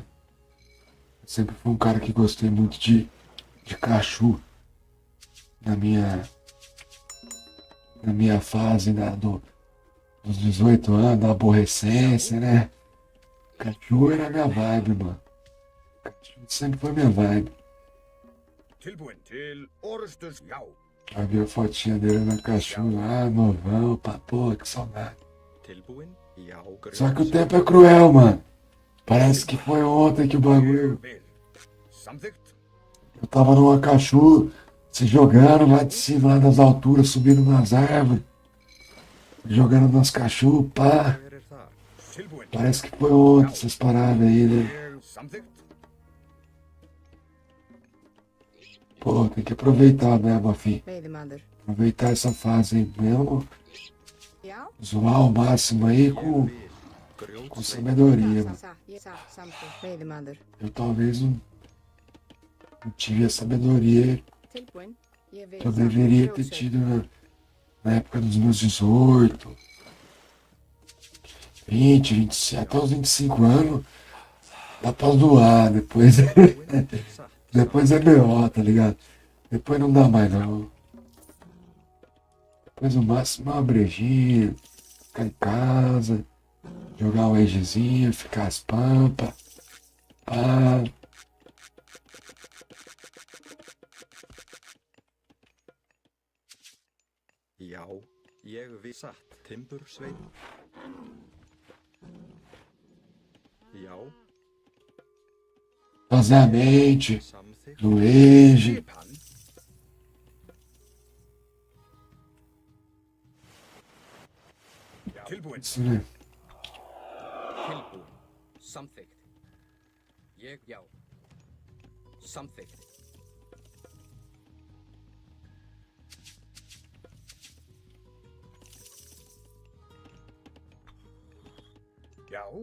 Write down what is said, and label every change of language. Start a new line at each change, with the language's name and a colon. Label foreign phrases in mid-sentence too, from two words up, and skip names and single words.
Portuguese: Sempre fui um cara que gostei muito de Cachu na minha fase dos 18 anos, da aborrecência, né? Cachu era minha vibe, mano. Cachu sempre foi minha vibe.
Icelandic: Tilbúin til orustus, já.
Portuguese: Aí vi a fotinha dele na cachola. Ah, novão, pá, pô, que saudade.
Icelandic: Tilbúin? Já,
Portuguese: Só que o tempo é cruel, mano. Parece que foi ontem que o bagulho.
Icelandic: Samþykkt.
Portuguese: Eu tava numa cachola, se jogando lá de cima, lá das alturas, subindo nas árvores. Jogando nas cacholas, pá.
Icelandic: Hver þar? Tilbúin.
Portuguese: Parece que foi ontem essas paradas aí, né?
Icelandic: Ég samþykkt.
Portuguese: Pô, tem que aproveitar, né, Bafim?
Icelandic: Veiðimaður.
Portuguese: Aproveitar essa fase aí mesmo.
Icelandic: Já,
Portuguese: Zoar ao máximo aí com sabedoria, mano.
Icelandic: samþykkt. Veiðimaður.
Portuguese: Eu talvez não tive a sabedoria
Icelandic: Tilbúin. Ég vil
Portuguese: que eu deveria ter tido na época dos meus 18, 20, 27, até os 25 anos. Dá pra zoar, depois, depois é B.O., tá ligado? Depois não dá mais não. Depois o máximo é uma brejinha, ficar em casa, jogar um egezinho, ficar as pampas, pá.
Icelandic: Já, ég vil satt. Timbursveinn. Já,
Portuguese: Fazer a mente,
Icelandic: samþykkt.
Portuguese: no ege.
Icelandic: Skipan. Tilbúin.
Portuguese: Isso, né?
Icelandic: Tilbúin. Samþykkt. Ég, já. Samþykkt. Já.